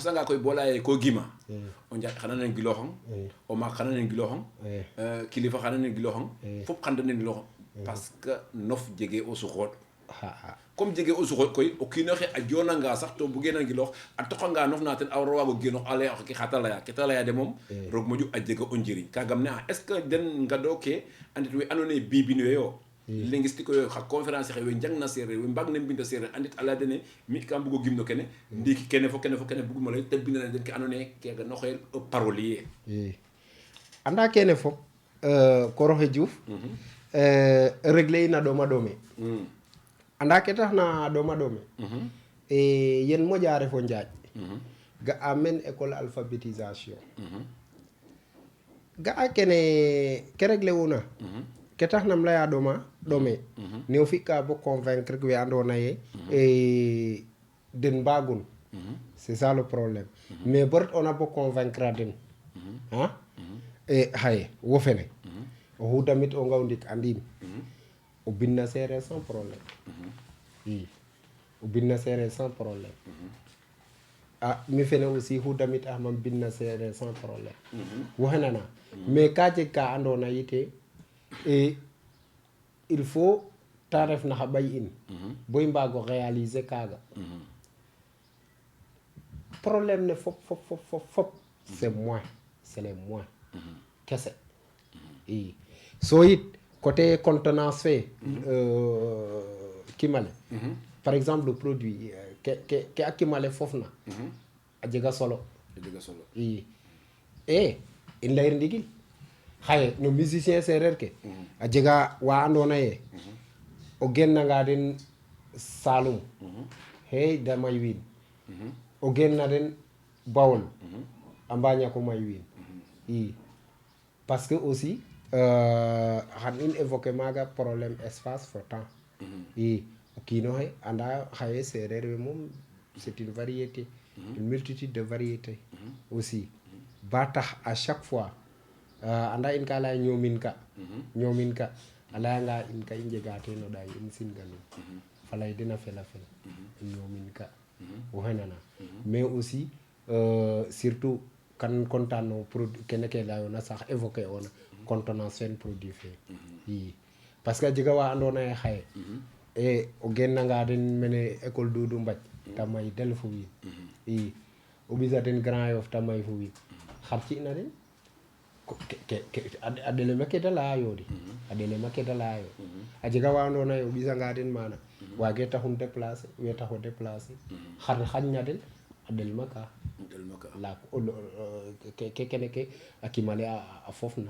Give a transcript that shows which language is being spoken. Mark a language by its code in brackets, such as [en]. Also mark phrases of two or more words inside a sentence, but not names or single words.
[srr] xesanga koy bo leya ye ko gima o njaƴ xana nen giloxong o maak xana nen giloxong kilifa xana nen giloxong fop xana nen giloxong [fr] parce que [srr] nof jege o suxoot comme jege o suxoot koy o kiinoxe a jonanga sax to buge nan giloox a toqanga nof na ten a waro waago genoox a laya oxe xa ta leya ke ta leya de moom roog moƴu a jega o njiriñ kagam ne [fr] est ce que [srr] den ngado ke andit we andona ye bibin we yo linguistique yo xa conférence xe we njang na sereer we mbag ne mbinda sereer andit a leya dene mi kam bugo gimno kene ndiiki kene fo kene buguma ley te bindana den ke andona ye kega no xeel parolier anda kene fop Koroxe Diouf régler in a ɗoma ɗome anda ke taxna a ɗoma ɗome yen moƴa refo njaaƴ ga'a men [fr] école alphabétisation [srr] ga'a kene ke régler una ke taxnam laya ɗome ne o fi'ka bo convaincre we andoona ye den mbagun [fr] c'est ça le problème [srr] mais bo ret'oona bo convaincre a den xaye wo fene oxu damit o ngaw ndik andiim o bin na seereer [fr] sans problème [srr] i o bin na seereer [fr] sans problème [srr] mi fene aussi xu damit axam bin na seereer [fr] sans problème [srr] woxey nana mais ka jeg ka andoona yite [fr] il faut [srr] ta ref na xa ɓay in bo i mbaago réaliser kaaga problème ne fop [fr] c'est moins c'est les moins [srr] kese i so yit [fr] côté contenance [srr] fe kimale [fr] par exemple le produit [srr] ke a kimale fof na a jega solo i in leyir ndigil xaye no musicien sereer ke a jega wa andoona ye o gennanga den Saloum hey da may wiin o genna den Bawol a mba ñako may wiin i [fr] parce que aussi [srr] xan in évoquer maaga [fr] problème espace [srr] fo temps i o kiinoxe anda xaye sereer we moom [fr] c'est une variété une multitude de variétés aussi [srr] ba tax [fr] à chaque fois [srr] anda in ka leya ñoomin ka a layanga in ka i njega teen o ɗaay in singanum falay den a fela fel ñoomin ka waxey nana [fr] mais aussi surtout [srr] kan content no produit kene ke leyoona sax évoquer ona contenance fen produit fe i [fr] parce que [srr] a jega wa andoona ye xaye o gennanga den mene école Doudou Mbadj ta may del fo wiin i o ɓisa den Grand Yoff ta may fo wiin xar ci'na den a ɗelema ke da leya yo de a ɗelema ke da leya yo a jega wa andoona ye o ɓisanga den maana waage taxun déplacer we taxo déplacer xar xaƴna den a ɗelma ka la kene ke a kimale a fofna